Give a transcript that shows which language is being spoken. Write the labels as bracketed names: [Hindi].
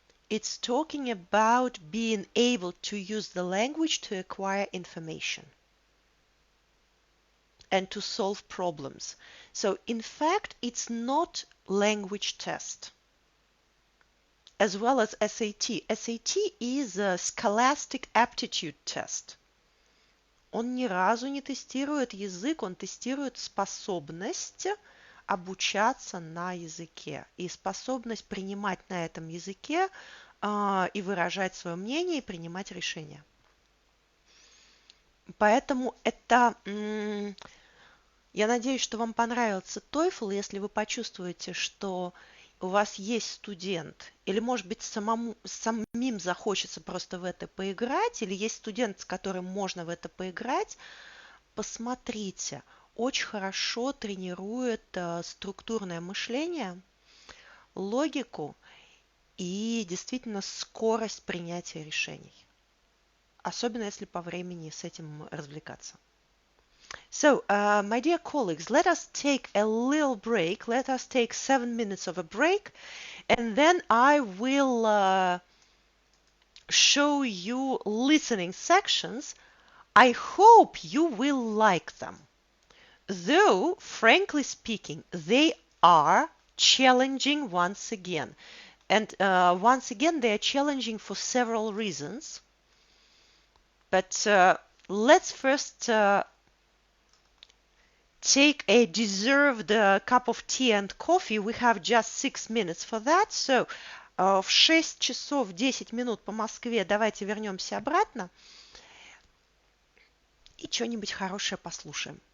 [English] It's talking about being able to use the language to acquire information and to solve problems. So in fact, it's not language test. As well as SAT. SAT is a scholastic aptitude test. [Russian] Он ни разу не тестирует язык, он тестирует способность обучаться на языке и способность принимать на этом языке и выражать свое мнение и принимать решения. Поэтому это... Я надеюсь, что вам понравился TOEFL, если вы почувствуете, что у вас есть студент, или, может быть, самим захочется просто в это поиграть, или есть студент, с которым можно в это поиграть, посмотрите. Очень хорошо тренирует структурное мышление, логику и действительно скорость принятия решений. Особенно если по времени с этим развлекаться. [English] So, my dear colleagues, let us take a little break. Let us take 7 minutes of a break, and then I will show you listening sections. I hope you will like them. Though, frankly speaking, they are challenging once again. And once again, they are challenging for several reasons. But let's first take a deserved cup of tea and coffee. We have just 6 minutes for that. [Russian] So, в 6 часов 10 минут по Москве давайте вернемся обратно и что-нибудь хорошее послушаем.